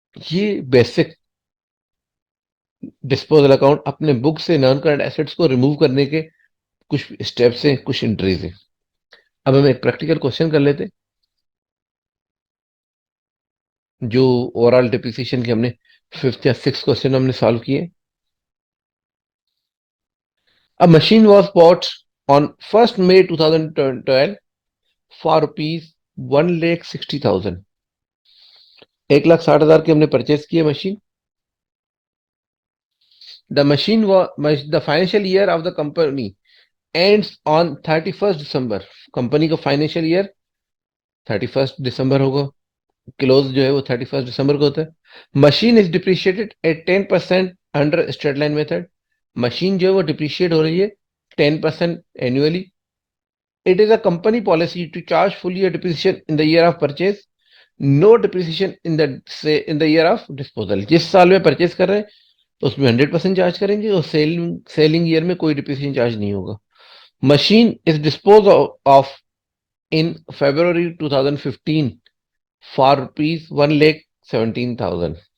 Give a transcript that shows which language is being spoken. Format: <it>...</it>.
<ur>یہ basic disposal account اپنے بک سے نان کرنٹ ایسٹس کو ریموو کرنے کے کچھ اسٹیپس ہیں, کچھ انٹریز ہیں. اب ہم ایک پریکٹیکل کوشچن کر لیتے جو اوور آل ڈپریسیشن کے ہم نے 5th یا 6th کوشچن ہم نے سالو کیے.</ur> <en>A machine was bought on 1st May 2012 for rupees 1,60,000.</en> <ur>1,60,000 کی ہم نے پرچیز کی ہے machine.</ur> <en>The financial year of the company ends on 31st December.</en> <ur>Company کا فائنینشیل ایئر 31st دسمبر ہوگا, کلوز جو ہے وہ 31st دسمبر کو ہوتا ہے.</ur> <en>Machine is depreciated at 10% under straight line method.</en> <ur>Machine جو ہے وہ ڈپریشیٹ ہو رہی ہے 10% annually.</ur> <en>It is a company policy to charge full year depreciation in the year of purchase, no depreciation in the year of disposal.</en> <ur>جس سال میں purchase کر رہے ہیں اس میں 100% چارج کریں گے, اور سیلنگ ایئر میں کوئی ڈپریشن چارج نہیں ہوگا.</ur> <en>Machine is dispose of in February 2015 for rupees 1,17,000.</en>